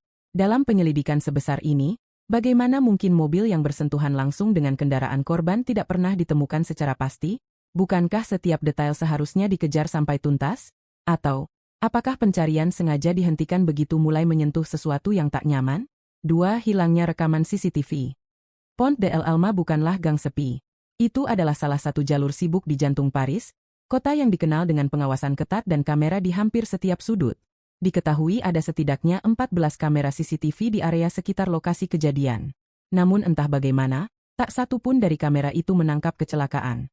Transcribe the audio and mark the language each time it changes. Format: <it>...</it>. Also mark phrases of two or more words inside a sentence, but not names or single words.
<id>Dalam penyelidikan sebesar ini, bagaimana mungkin mobil yang bersentuhan langsung dengan kendaraan korban tidak pernah ditemukan secara pasti? Bukankah setiap detail seharusnya dikejar sampai tuntas? Atau, apakah pencarian sengaja dihentikan begitu mulai menyentuh sesuatu yang tak nyaman? 2. Hilangnya rekaman CCTV. Pont de l'Alma bukanlah gang sepi. Itu adalah salah satu jalur sibuk di jantung Paris, kota yang dikenal dengan pengawasan ketat dan kamera di hampir setiap sudut. Diketahui ada setidaknya 14 kamera CCTV di area sekitar lokasi kejadian. Namun entah bagaimana, tak satu pun dari kamera itu menangkap kecelakaan.</id>